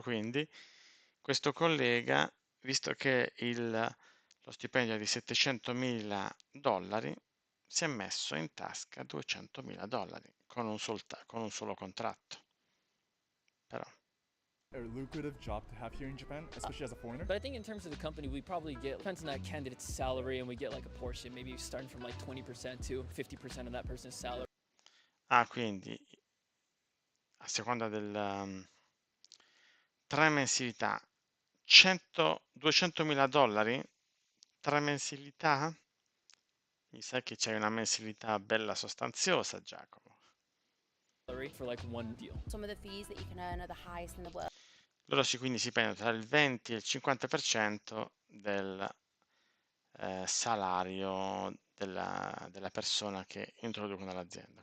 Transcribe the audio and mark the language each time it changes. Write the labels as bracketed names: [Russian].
[Italian] Quindi questo collega, visto che lo stipendio è di 700.000 dollari, si è messo in tasca 200.000 dollari con un solo contratto. Però [English] a lucrative job to have here in Japan, especially as a foreigner? but I think in terms of the company, we probably get, depends on that candidate's salary, and we get like a portion, maybe starting from like 20% to 50% of that person's salary. [Italian] quindi a seconda del 3 mensilità, 200.000 dollari, 3 mensilità? Mi sa che c'è una mensilità bella sostanziosa, Giacomo. [English] For like one deal. Some of the fees that you can earn are the highest in the world. [Italian] Loro quindi si prendono tra il 20 e il 50% del salario della persona che introducono all'azienda.